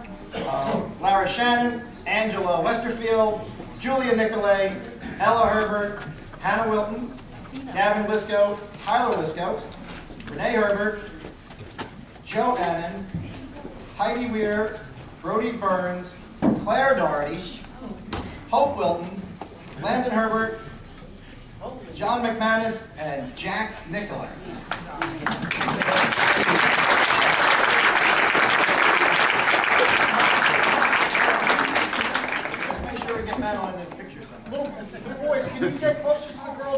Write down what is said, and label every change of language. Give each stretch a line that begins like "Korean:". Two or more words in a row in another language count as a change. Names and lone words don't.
English: Lara Shannon, Angela Westerfield, Julia Nicolay, Ella Herbert, Hannah Wilton, Gavin Lisco, Tyler Lisco, Renee Herbert, Joe Annan, Heidi Weir, Brody Burns, Claire Doherty, Hope Wilton, Landon Herbert, John McManus, and Jack Nicolay. On this picture little boys, can you get closer to the girls?